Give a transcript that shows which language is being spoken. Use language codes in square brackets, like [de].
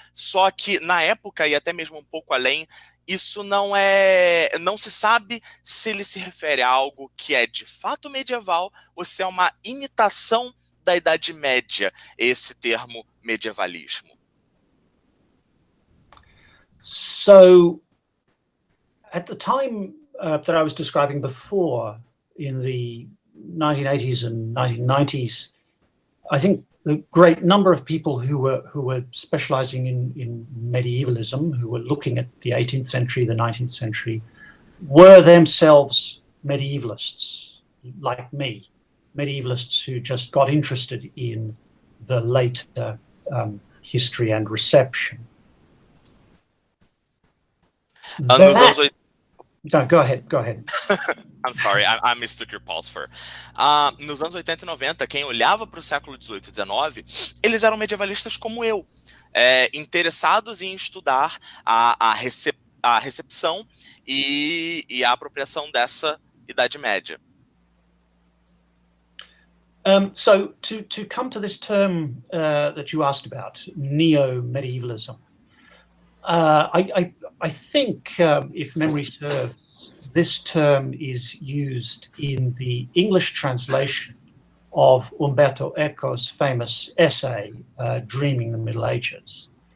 [pt] Só que, na época, e até mesmo um pouco além, isso não se sabe se ele se refere a algo que é de fato medieval ou se é uma imitação da Idade Média, esse termo medievalismo. [en] So, at the time that I was describing before, in the 1980s and 1990s, I think a great number of people who were specializing in medievalism, who were looking at the 18th century, the 19th century, were themselves medievalists, like me, medievalists who just got interested in the later history and reception. [pt] Nos anos 80... [en] No, go ahead. I'm sorry, I mistook your pulse for. [pt] Nos anos 80 e 90, quem olhava para o século 18 e 19, eles eram medievalistas como eu, interessados em estudar a recepção e a apropriação dessa Idade Média. [en] So, to come to this term that you asked about, neo-medievalism, I think, if memory serves, this term is used in the English translation of Umberto Eco's famous essay, Dreaming the Middle Ages.